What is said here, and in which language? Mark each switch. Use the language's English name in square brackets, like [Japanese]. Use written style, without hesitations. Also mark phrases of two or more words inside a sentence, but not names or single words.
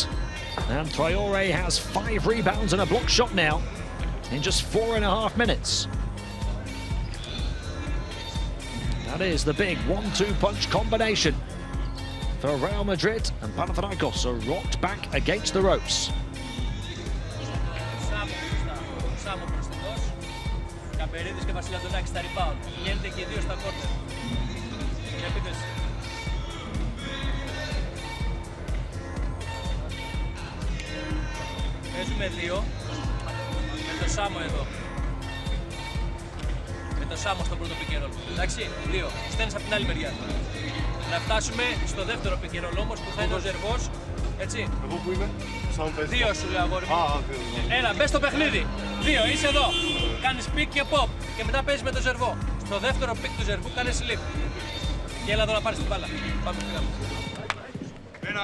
[English] And Traore has 5 rebounds and a block shot now in just 4.5 minutes. That is the big 1-2 punch combination for Real Madrid, and Panathinaikos are rocked back against the ropes. [Greek] Καπερίδης και Βασιλαντονάκης στα rebound. Γίνεται και οι δύο στα κόρνερ. Για επίθεση. Παίζουμε 2 με το Σάμο εδώ. Με το Σάμο στο πρώτο [English] pick and roll. [Greek] Εντάξει, 2. Στέλνεις από την άλλη μεριά. Να φτάσουμε στο δεύτερο [English] pick and roll [Greek] όμως που θα είναι ο Ζερβός. Έτσι. Εγώ που είμαι, Σάμο παίζει. 2 σου λέω αγόρι μου. Έλα, μπες στο παιχνίδι. 2, είσαι εδώ. Κάνεις pick και pop και μετά παίζεις με το Ζερβό. Στο δεύτερο pick του Ζερβού κάνεις slip. Και έλα εδώ να πάρεις την μπάλα. Πάμε στην κάτω.